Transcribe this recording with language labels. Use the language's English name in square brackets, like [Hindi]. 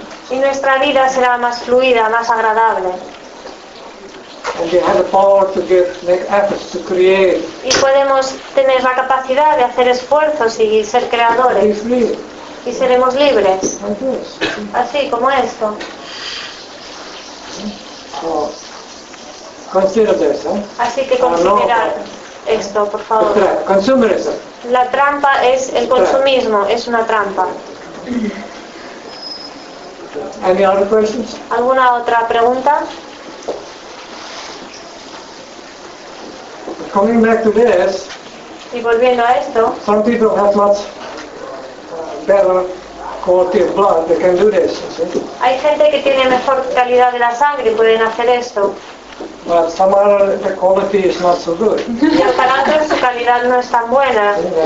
[Spanish] Y nuestra vida será más fluida, más agradable. [English] And we have the power to make efforts to create. [Spanish] Y podemos tener la capacidad de hacer esfuerzos y ser creadores. Y seremos libres. [English] Like this. [Spanish] Así como esto. [English] So, consider this, eh? [Spanish] Así que considerar esto, por favor. [English] Consumerism. [Spanish] La trampa es el consumismo, es una trampa. [English] Any other questions? [Spanish] ¿Alguna otra pregunta? [English] Coming back to this, [Spanish] y volviendo a esto, [English] some people have much better quality of blood. They can do this. [Spanish] Hay gente que tiene mejor calidad de la sangre y pueden hacer esto. [English] But some other the quality is not so good. [Spanish] Y para otros su calidad no es tan buena.